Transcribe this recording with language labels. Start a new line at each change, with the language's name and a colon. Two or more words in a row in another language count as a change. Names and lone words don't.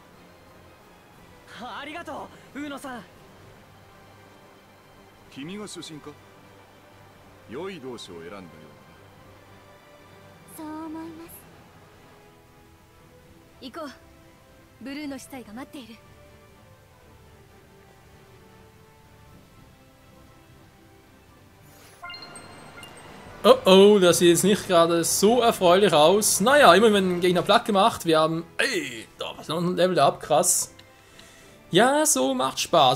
Japanese: ありがとう、ウーノさん。君が主神か？良い同志を選んだよそう思います。行こう。ブルーの死体が待っている。
German: Oh oh, das sieht jetzt nicht gerade so erfreulich aus. Naja, immerhin werden Gegner platt gemacht. Wir haben... Ey, da was noch ein Level up, krass. Ja, so macht Spaß.